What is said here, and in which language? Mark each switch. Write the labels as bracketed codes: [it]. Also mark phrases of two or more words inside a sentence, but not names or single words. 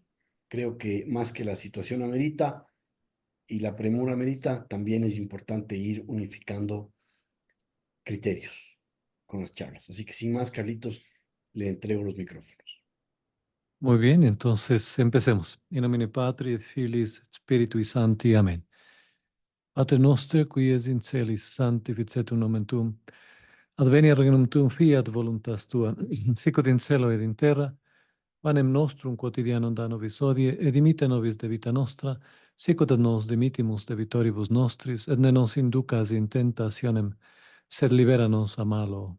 [es] Creo que más que la situación amerita y la premura amerita, también es importante ir unificando criterios con las charlas. Así que sin más, Carlitos, le entrego los micrófonos. Muy bien, entonces empecemos. [la] In nomine Patri et Filis et Spiritui Sancti. Amén. Pater noster, qui es in celis, sanctificetur nomen tuum. Adveniat regnum tuum, fiat voluntas tua, sicut in cielo ed in terra. Panem nostrum quotidianum da nobis hodie, et dimitte nobis debita nostra, sicut et nos dimittimus debitoribus nostris, et ne nos inducas in tentationem, sed libera nos a malo.